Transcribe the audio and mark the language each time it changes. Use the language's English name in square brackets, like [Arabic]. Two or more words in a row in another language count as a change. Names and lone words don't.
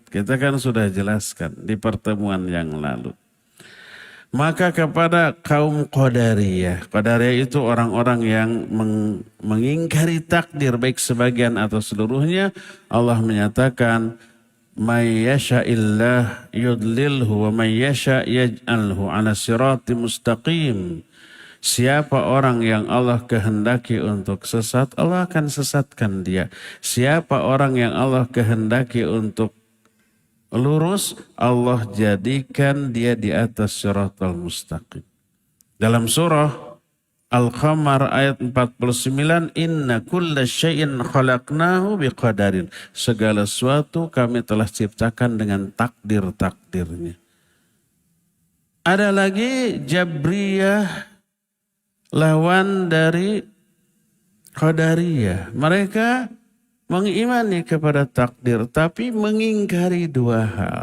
[Indonesian] Kita kan sudah jelaskan di pertemuan yang lalu. Maka kepada kaum Qadariyah. Qadariyah itu orang-orang yang mengingkari takdir baik sebagian atau seluruhnya. [Arabic] Allah menyatakan, "من يشأ الله يضلله ومن يشأ يجعله على صراط مستقيم." [Indonesian] Siapa orang yang Allah kehendaki untuk sesat, Allah akan sesatkan dia. Siapa orang yang Allah kehendaki untuk lurus, Allah jadikan dia di atas [Arabic] الصراط المستقيم. [Indonesian] Dalam surah Al-Qamar ayat 49, [Arabic] إنا كل شيء خلقناه بقدر. [Indonesian] Segala sesuatu kami telah ciptakan dengan takdir-takdirnya. Ada lagi Jabriyah, lawan dari Qadariyah. Mereka mengimani kepada takdir, tapi mengingkari dua hal.